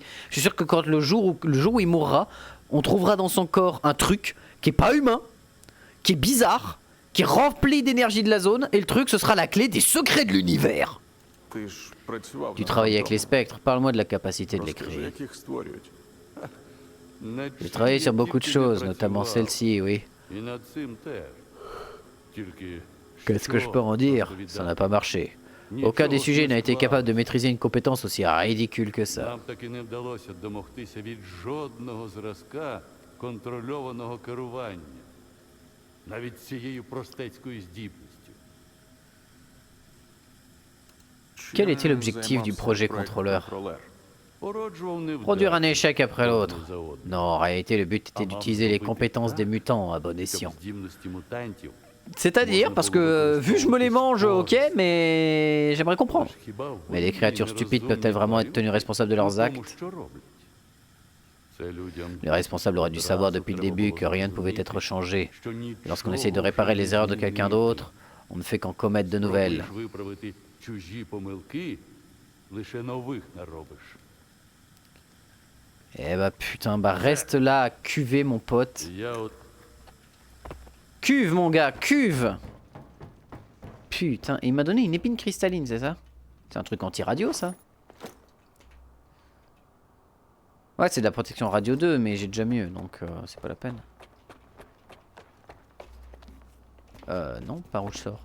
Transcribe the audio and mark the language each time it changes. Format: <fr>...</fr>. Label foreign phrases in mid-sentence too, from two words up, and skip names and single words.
<fr>Je suis sûr que quand le jour où il mourra, on trouvera dans son corps un truc qui est pas humain, qui est bizarre, qui est rempli d'énergie de la zone, et le truc, ce sera la clé des secrets de l'univers.</fr> <uk>Ти ж працював</uk> <fr>Tu</fr> <uk>над</uk> <fr>travailles avec les</fr> <uk>фантомом.</uk> <fr>spectres, parle-moi de la capacité de les</fr> <uk>Розкажи,</uk> <fr>créer.</fr> <uk>як їх створюють.</uk> <fr>J'ai travaillé sur beaucoup de choses, notamment celle-ci, oui.</fr> <uk>І над цим теж. Тільки</uk> <fr>Qu'est-ce que je peux en dire? Ça n'a pas marché. Aucun des sujets n'a été capable de maîtriser une compétence aussi ridicule que ça.</fr> <uk>Нам таки не вдалося домогтися від жодного зразка контрольованого керування. Навіть цією простецькою здібністю.</uk> <fr>Quel était</fr> <uk>Чим</uk> <fr>l'objectif du</fr> <uk>займався</uk> <fr>projet</fr> <uk>проект</uk> <fr>contrôleur?</fr> <uk>«Контролер»? Породжував невдачі.</uk> <fr>Produire un échec après l'autre.</fr> <uk>одне за одним.</uk> <fr>Non, en réalité, le but était d'utiliser les compétences des mutants à bon escient.</fr> <uk>Щоб здібності мутантів.</uk> <fr>C'est-à-dire, parce que vu je me les mange, ok, mais j'aimerais comprendre.</fr> <uk>Аж хіба в</uk> <fr>Mais les créatures stupides peuvent-elles vraiment être tenues responsables de leurs</fr> <uk>тому,</uk> <fr>actes?</fr> <uk>що роблять? Це людям</uk> <fr>Les responsables auraient dû savoir depuis le début que rien ne pouvait être changé. Lorsqu'on essaye de réparer les erreurs de quelqu'un d'autre, on ne fait qu'en commettre de nouvelles.</fr> <uk>Пробуєш виправити чужі помилки, лише нових наробиш.</uk> <fr>Eh bah putain, bah reste là à cuver mon pote.</fr> <uk>Я от</uk> <fr>Cuve mon gars, cuve. Putain, il m'a donné une épine cristalline, c'est ça? C'est un truc anti-radio ça? Ouais, c'est de la protection radio 2, mais j'ai déjà mieux, donc c'est pas la peine. Non, par où je sors?</fr>